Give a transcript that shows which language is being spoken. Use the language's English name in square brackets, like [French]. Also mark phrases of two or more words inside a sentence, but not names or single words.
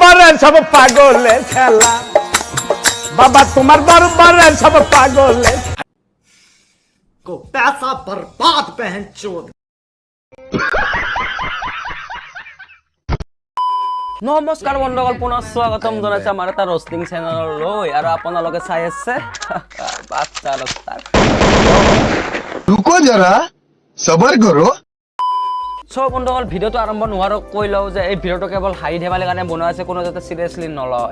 [Bangla] সব পাগলের খেলা বাবা তোমার দরবারে সব পাগলের [Hindi] को पैसा बर्बाद बहन चोद। [Assamese] নমস্কাৰ বন্ধুসকল, পুনৰ স্বাগতম জনাইছো আমাৰ এটা ৰষ্টিং চেনেললৈ আৰু আপোনালোকে চাই আছে বাচ্চা ৰষ্টাৰ। [Hindi] रुको जरा सबर करो। [Assamese] সো বন্ধুসকল, ভিডিঅ'টো আৰম্ভ নোহোৱাৰ কৈ লওঁ যে এই ভিডিঅ'টো কেৱল হাঁহি ধেমালিৰ কাৰণে বনোৱা হৈছে, কোনো যাতে চিৰিয়াছলি নলয়।